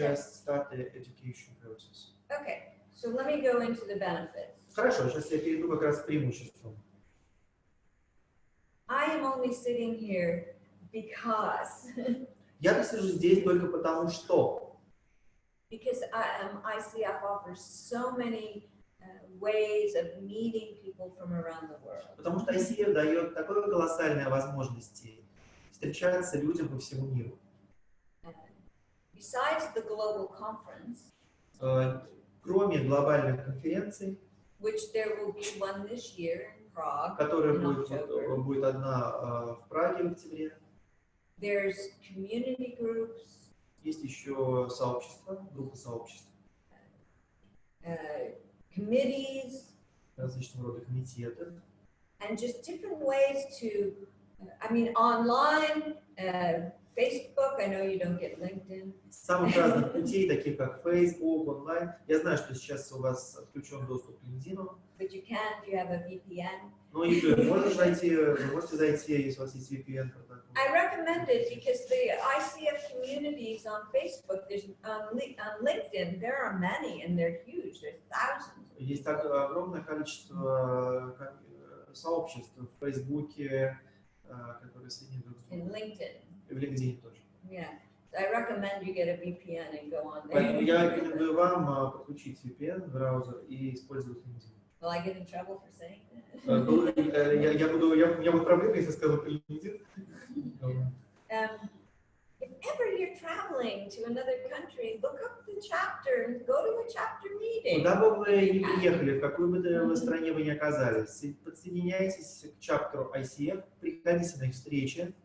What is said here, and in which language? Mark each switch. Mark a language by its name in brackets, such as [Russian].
[English] just start the education process? Okay, so let me go into the benefits. [Russian] Хорошо, сейчас я перейду как раз к преимуществам. [English] I am only sitting here because [Russian] Я сижу здесь только потому, что [English] ICF offers so many ways of meeting people from around the world. [Russian] Потому что ICF дает такое колоссальные возможности встречаться людям по всему миру. [English] Besides the global conference, [Russian] Кроме глобальных конференций, [English] which there will be one this year in Prague, [Russian] которая [English] in October, [Russian] будет одна в Праге в октябре, [English] there's community groups, [Russian] есть еще сообщества, группы сообществ, [English] committees, [Russian] различного рода комитетов, [English] and just different ways to, online, Facebook, I know you don't get LinkedIn. [Russian] самых разных путей, таких как Facebook, онлайн. Я знаю, что сейчас у вас отключен доступ к LinkedIn, [English] But you can if you have a VPN. [Russian] но и вы можете зайти, если у вас есть VPN протокол. [English] I recommend it because the ICF communities on Facebook, there's on LinkedIn, there are many and they're huge. There's thousands. [Russian] Есть так огромное количество сообществ в Фейсбуке, которые соединены друг с [English] In [Russian] другом. [English] LinkedIn, [Russian] И в LinkedIn тоже. [English] yeah. So I recommend you get a VPN and go on [Russian] Поэтому я [English] there. [Russian] рекомендую вам подключить VPN, браузер и использовать LinkedIn. [English] Will I get in trouble for saying that? [Russian] У меня будут проблемы, если скажу про LinkedIn. [English] If ever you're traveling to another country, look up the chapter and go to a chapter meeting. [Russian] Куда бы вы ни приехали, в какой бы вы стране вы ни оказались, подсоединяйтесь к чаптеру ICF, приходите на их встречи,